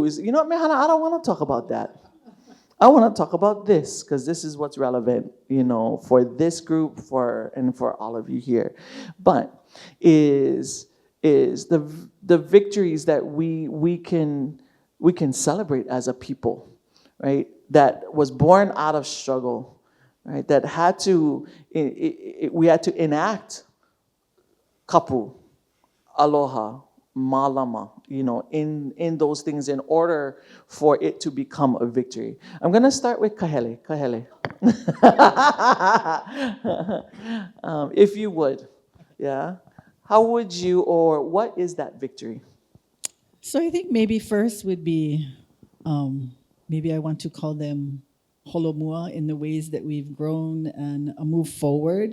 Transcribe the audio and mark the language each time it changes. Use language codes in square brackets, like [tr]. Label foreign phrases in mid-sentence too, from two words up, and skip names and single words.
[en] You know what, Mehana, I don't want to talk about that. I want to talk about this because this is what's relevant, for this group, and for all of you here. But is the victories that we can celebrate as a people, right? That was born out of struggle. Right, that we had to enact [haw] kapu, aloha, mālama, [en] in those things in order for it to become a victory. I'm going to start with Kahele. If you would, yeah. How would you, or what is that victory? So I think maybe first would be, maybe I want to call them holomua in the ways that we've grown and moved forward.